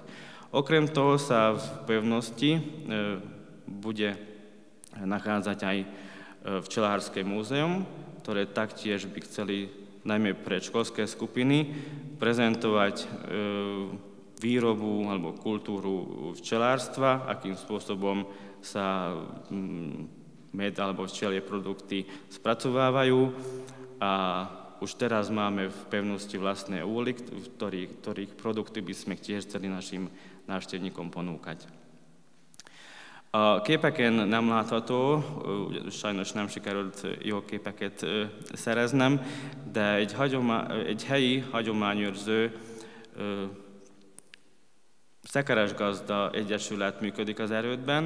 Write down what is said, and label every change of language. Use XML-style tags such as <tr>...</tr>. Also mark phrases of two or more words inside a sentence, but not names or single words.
<sk>Okrem toho sa v pevnosti bude nachádzať aj včelárske múzeum, ktoré taktiež by chceli najmä pre školské skupiny prezentovať výrobu alebo kultúru včelárstva, akým spôsobom sa med alebo včelie produkty spracovávajú. A už teraz máme v pevnosti vlastné úly, ktorých produkty by sme tiež chceli našim návštevníkom ponúkať.</sk> <hu>Képeken nem látható, sajnos nem sikerült jó képeket szereznem, de egy helyi hagyományőrző Szekeresgazda Egyesület működik az erődben.</hu>